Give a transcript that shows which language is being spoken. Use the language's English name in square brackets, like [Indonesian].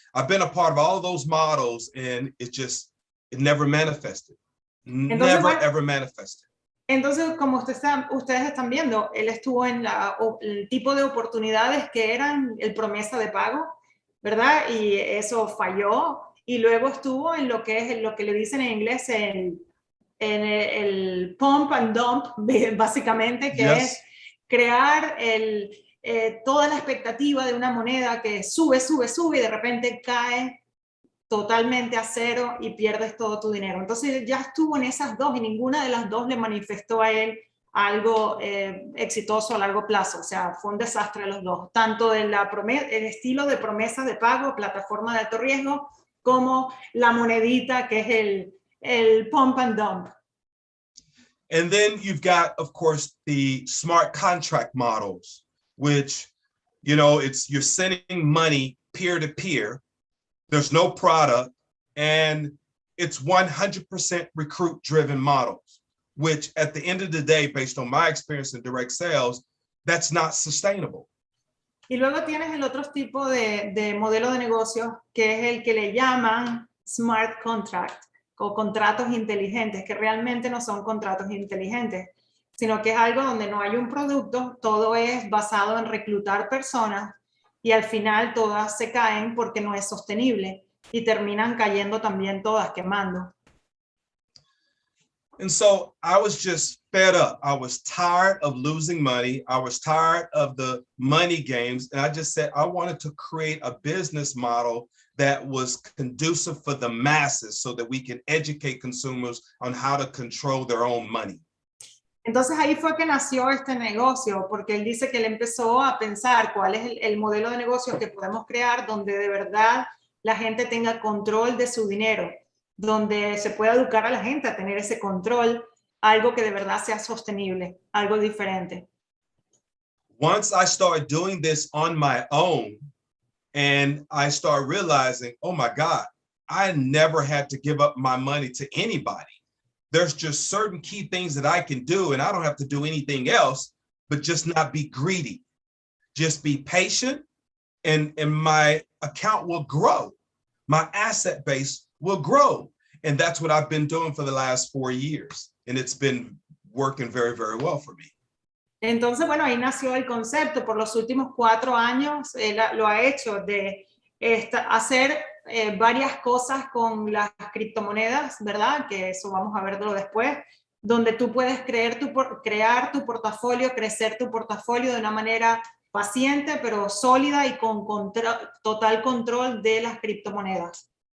[English] I've been a part of all of those models, and it never manifested. Ever manifested. [Spanish] Entonces, como ustedes están viendo, él estuvo en el tipo de oportunidades que eran el promesa de pago, ¿verdad? Y eso falló. Y luego estuvo en lo que le dicen en inglés el pump and dump, básicamente, que [English] Yes. [Spanish] es crear toda la expectativa de una moneda que sube y de repente cae totalmente a cero y pierdes todo tu dinero. Entonces ya estuvo en esas dos y ninguna de las dos le manifestó a él algo exitoso a largo plazo. O sea, fue un desastre los dos, tanto el estilo de promesa de pago, plataforma de alto riesgo, como la monedita que es el pump and dump. [English] And then you've got, of course, the smart contract models, which, you know, you're sending money peer to peer. There's no product, and it's 100% recruit-driven models, which at the end of the day, based on my experience in direct sales, that's not sustainable. [Spanish] Y luego tienes el otro tipo de modelo de negocio, que es el que le llaman smart contract, o contratos inteligentes, que realmente no son contratos inteligentes. sino que es algo donde no hay un producto, todo es basado en reclutar personas y al final todas se caen porque no es sostenible y terminan cayendo también todas quemando. [English] And so I was just fed up. I was tired of losing money. I was tired of the money games. And I just said, I wanted to create a business model that was conducive for the masses so that we can educate consumers on how to control their own money. [Spanish] Entonces ahí fue que nació este negocio, porque él dice que él empezó a pensar cuál es el modelo de negocio que podemos crear donde de verdad la gente tenga control de su dinero, donde se pueda educar a la gente a tener ese control, algo que de verdad sea sostenible, algo diferente. [English] Once I started doing this on my own, and I started realizing, oh my God, I never had to give up my money to anybody. There's just certain key things that I can do, and I don't have to do anything else, but just not be greedy. Just be patient, and my account will grow. My asset base will grow. And that's what I've been doing for the last 4 years. And it's been working very, very well for me. [Spanish] Entonces, bueno, ahí nació el concepto. Por los últimos 4 años él lo ha hecho de hacer varias cosas con las criptomonedas, ¿verdad? Que eso vamos a verlo después, donde tú puedes crear tu portafolio, crecer tu portafolio de una manera paciente, pero sólida y con total control de las criptomonedas.